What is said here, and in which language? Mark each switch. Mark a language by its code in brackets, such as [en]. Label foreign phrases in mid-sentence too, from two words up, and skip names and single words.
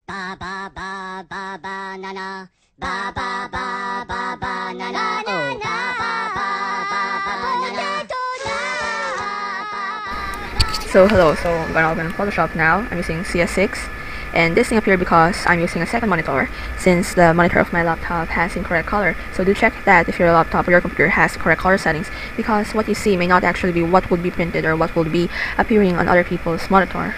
[en] Ba ba ba ba ba na na. Ba ba ba ba ba na na. Oh, ba ba ba ba ba na na. So hello, so I'm gonna open Photoshop now. I'm using CS6 and this thing appeared because I'm using a second monitor since the monitor of my laptop has incorrect color. So do check that if your laptop or your computer has the correct color settings, because what you see may not actually be what would be printed or what would be appearing on other people's monitors.